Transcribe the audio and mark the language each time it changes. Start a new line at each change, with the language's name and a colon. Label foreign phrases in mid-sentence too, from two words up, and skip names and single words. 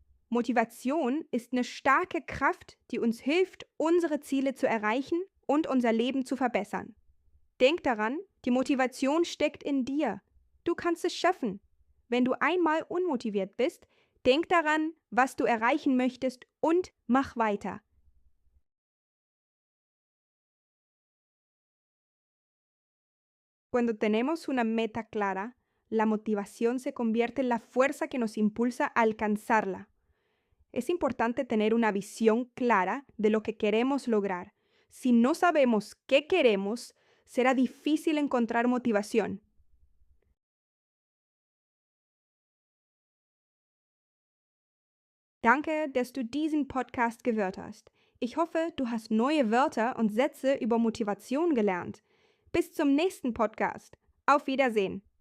German: Motivation ist eine starke Kraft, die uns hilft, unsere Ziele zu erreichen und unser Leben zu verbessern. Denk daran, die Motivation steckt in dir. Du kannst es schaffen. Wenn du einmal unmotiviert bist, denk daran, was du erreichen möchtest und mach weiter.
Spanish: Cuando tenemos una meta clara, la motivación se convierte en la fuerza que nos impulsa a alcanzarla. Es importante tener una visión clara de lo que queremos lograr. Si no sabemos qué queremos, será difícil encontrar motivación.
German: Danke, dass du diesen Podcast gehört hast. Ich hoffe, du hast neue Wörter und Sätze über Motivation gelernt. Bis zum nächsten Podcast. Auf Wiedersehen.